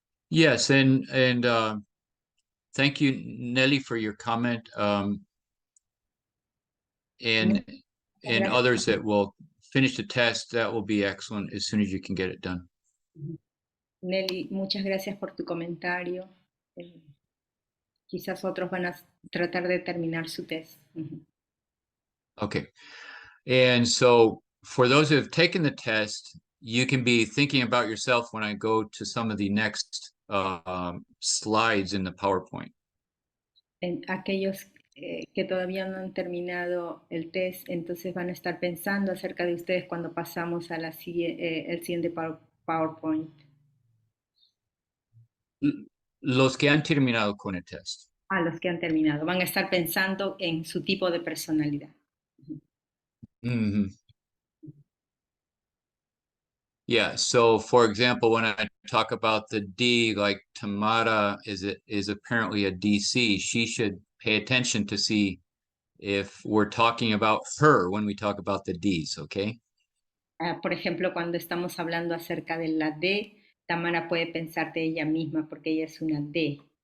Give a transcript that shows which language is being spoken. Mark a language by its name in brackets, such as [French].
[English] Yes, and thank you, Nelly, for your comment. And [Spanish] Gracias. [English] others that will finish the test, that will be excellent as soon as you can get it done. Ujú. [Spanish] Nelly, muchas gracias por tu comentario. Quizás otros van a tratar de terminar su test. Ujú. [English] Okay. And so for those who have taken the test, you can be thinking about yourself when I go to some of the next slides in the PowerPoint. [Spanish] Aquellos que todavía no han terminado el test, entonces van a estar pensando acerca de ustedes cuando pasamos a el siguiente PowerPoint. Los que han terminado con el test. A los que han terminado. Van a estar pensando en su tipo de personalidad. Mm-hmm. [English] Yeah, so for example, when I talk about the D, like Tamara is apparently a DC, she should pay attention to see if we're talking about her when we talk about the Ds, okay? [Spanish] Por ejemplo, cuando estamos hablando acerca de la D, Tamara puede pensar de ella misma porque ella es una D.